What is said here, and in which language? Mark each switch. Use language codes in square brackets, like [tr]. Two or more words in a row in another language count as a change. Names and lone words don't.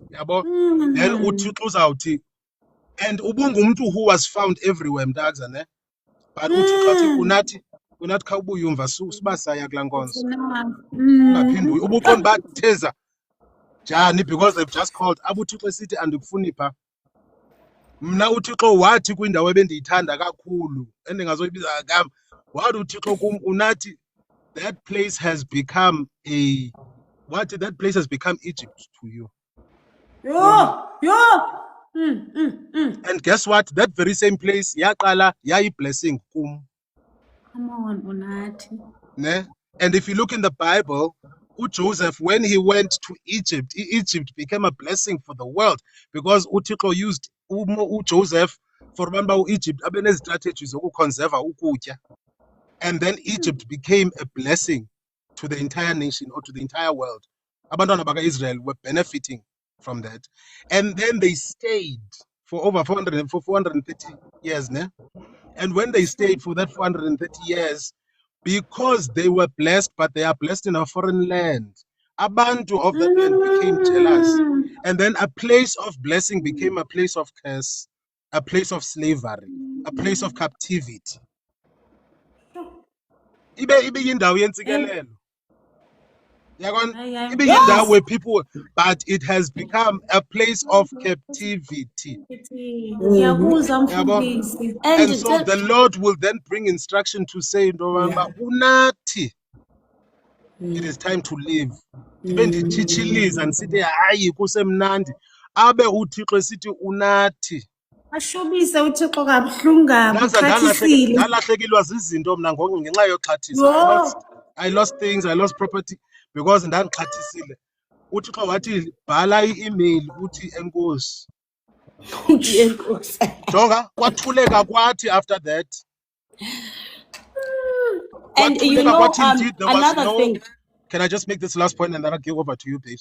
[xh] Yabo? Then uThixo uzawuthi, [en] and ubungumuntu who was found everywhere mntakza ne. [xh] But uThixo athi unathi kha ubuye umva sibasaya kulaa nkonzo. Ungaphindi ubuqonda uba theza njani [en] because they've just called. [xh] AbuThixo esithi andikufuni pha. Mna uThixo wathi kwindawo ebendiyithanda kakhulu endingazoyibiza ngam. Wathi uThixo kum unathi [en] that place has become that place has become Egypt to you. And guess what? That very same place [xh] yaqala yayi-blessing kum. [en] Come on, Unathi. [xh] Ne? [en] And if you look in the Bible, Joseph, when he went to Egypt, Egypt became a blessing for the world because uThixo used Joseph for, remember, Egypt abe strategies [xh] zokuconserve ukutya. [en] And then Egypt became a blessing to the entire nation or to the entire world. [xh] Abantwana baka-Israel [en] were benefiting from that. And then they stayed for over 430 years. [xh] Ne? [en] And when they stayed for that 430 years, because they were blessed, but they are blessed in a foreign land, abantu of that land became jealous. And then a place of blessing became a place of curse, a place of slavery, a place of captivity. [xh] Ibe yindawo yentsikelelo. Yabona? Hayi, hayi. [en] Ibiyindawo where people, but it has become a place of captivity. [zu] Ngiyakuzwa mfundisi. [en] And so the Lord will then bring instruction to say, unathi, it is time to leave. [xh] Ndibe nditshitshiliza ndisithi hayi kusemnandi. Abe uThixo esithi unathi. Ashobise uThixo kabuhlungu kabi uxhathisile. Ndalahlekilwa zizinto mna ngenxa yoxhathisa. I lost things, I lost property because ndandixhathisile. uThixo wathi bhala i-email uthi enkosi. Jonga kwathuleka kwathi [en] after that. And you know, another thing. Can I just make this last point and then I'll give over to you, Paige?